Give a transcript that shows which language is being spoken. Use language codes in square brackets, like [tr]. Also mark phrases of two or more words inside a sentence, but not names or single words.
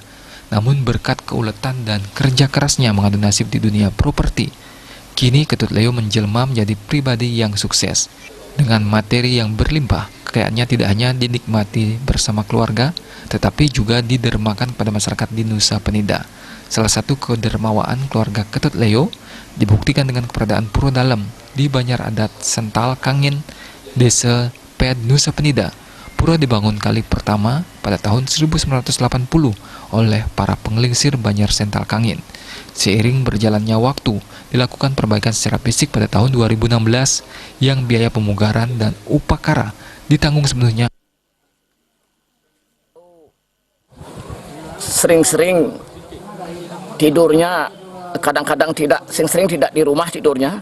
[id] Namun berkat keuletan dan kerja kerasnya mengadu nasib di dunia properti, kini Ketut Leo menjelma menjadi pribadi yang sukses. Dengan materi yang berlimpah, kekayaannya tidak hanya dinikmati bersama keluarga, tetapi juga didermakan pada masyarakat di Nusa Penida. Salah satu kedermawaan keluarga Ketut Leo dibuktikan dengan keberadaan Pura Dalam di Banjar Adat Sental Kangin, Desa Pet, Nusa Penida. Pura dibangun kali pertama pada tahun 1980 oleh para penggelingsir Banjar Sental Kangin. Seiring berjalannya waktu, dilakukan perbaikan secara fisik pada tahun 2016 yang biaya pemugaran dan upakara ditanggung sepenuhnya. Sering-sering tidurnya, kadang-kadang tidak, sering-sering tidak di rumah tidurnya.